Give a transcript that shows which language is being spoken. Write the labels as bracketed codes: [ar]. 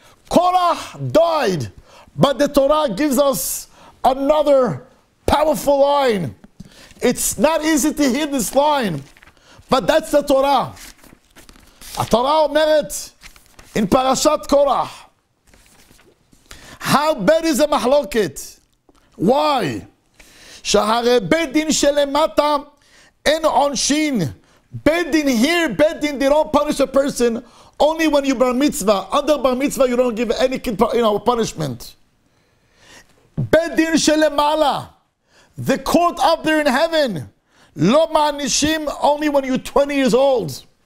[en] Korach died, but the Torah gives us another powerful line. It's not easy to hear this line, but that's the Torah. [he] התורה אומרת [en] in Parashat Korach, how bad is the מחלוקת? Why? [he] שהרי בית דין שלמטה אין עונשין. [en] בית דין here, beit din, they don't punish a person only when you bar mitzvah. Under bar mitzvah, you don't give any kid, punishment. Beit din shelemala, the court up there in heaven, lo ma'anishim, only when you're 20 years old.